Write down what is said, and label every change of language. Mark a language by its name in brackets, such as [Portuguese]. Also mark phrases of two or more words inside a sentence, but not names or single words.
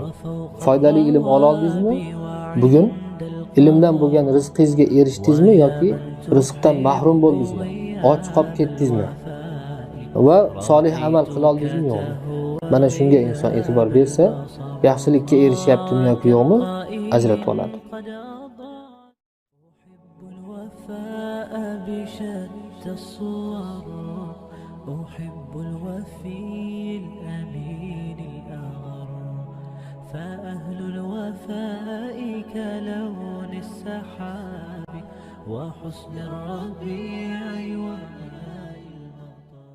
[Uzbek] Foydali ilm ola oldingizmi? Bugun ilmdan bo'lgan rizqingizga erishdingizmi yoki rizqdan mahrum bo'ldingizmi? Och qolib ketdingizmi? Va solih amal qila oldingizmi yo'qmi? Mana shunga inson e'tibor bersa, yaxshilikka erishyaptimi yoki yo'qmi ajratib oladi. [Arabic] أحب الوفي الأمين الأغر فأهل الوفاء كلون السحاب وحسن الربيع وماء المطر.